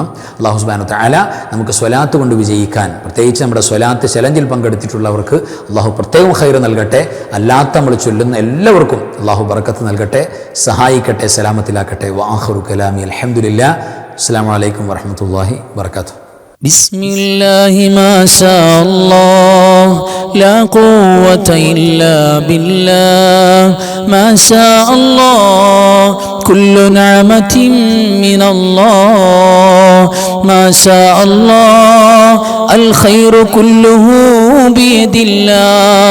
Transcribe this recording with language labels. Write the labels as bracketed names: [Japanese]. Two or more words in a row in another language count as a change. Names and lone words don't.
[Arabic] الله سبحانه وتعالى [Malayalam] നമുക്ക് സ്വലാത്ത് കൊണ്ട് വിജയിക്കാൻ, പ്രത്യേകിച്ച് നമ്മുടെ സ്വലാത്ത് ചലഞ്ചിൽ പങ്കെടുത്തിട്ടുള്ളവർക്ക് അല്ലാഹു പ്രത്യേകം ഖൈർ നൽകട്ടെ. അല്ലാത്ത നമ്മൾ ചൊല്ലുന്ന എല്ലാവർക്കും അല്ലാഹു ബറക്കത്ത് നൽകട്ടെ, സഹായിക്കട്ടെ, സലാമത്തിലാക്കട്ടെ. [Arabic] وآخر كلامي الحمد لله. السلام عليكم ورحمة الله وبركاته. بسم الله ما شاء الله لا قوة إلا بالله ما شاء الله كل نعمة من الله ما شاء الله الخير كله بيد الله